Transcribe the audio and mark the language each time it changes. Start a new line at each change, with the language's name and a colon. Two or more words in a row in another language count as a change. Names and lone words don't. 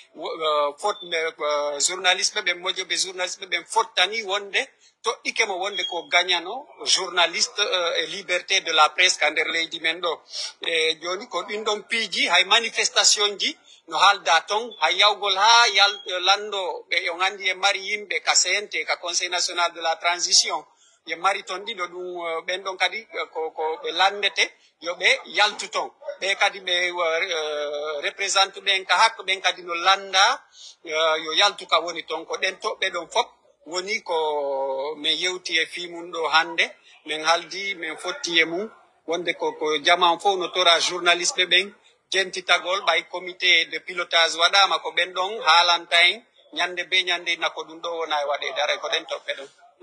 Fula: journaliste ɓe moƴoɓe journaliste ɓe fottani wonde toɗɗike mo wonde ko gagnano
French: journaliste et liberté de la presse
Fula: ka nder leydi men ɗo e joni ko ɗin ɗon piiji hay manifestation ji no haalda ton hay yawgol ha lando ɓe on andi e mari yimɓe ka CNT ka
French: conseil national de la transition
Fula: ye mari ton ɗiɗo ɗum ɓen ɗon kadi ko ɓe landete yo ɓe yaltu ton ɓe kadi ɓe représente ɓen ka hakko ɓen kadi no landa yo yaltu ka woni ton ko ɗen toɓɓe ɗon fop woni ko min yewti e fimum ɗo hande min haldi min fotti e mum wonde ko jaman fof no tora journaliste ɓen jentitagol ɓay
French: comité de pilotage
Fula: waɗama ko ɓen ɗon haalanta en ñande be ñande nako ɗum ɗo wona e waɗede aray ko ɗen toɓɓe ɗon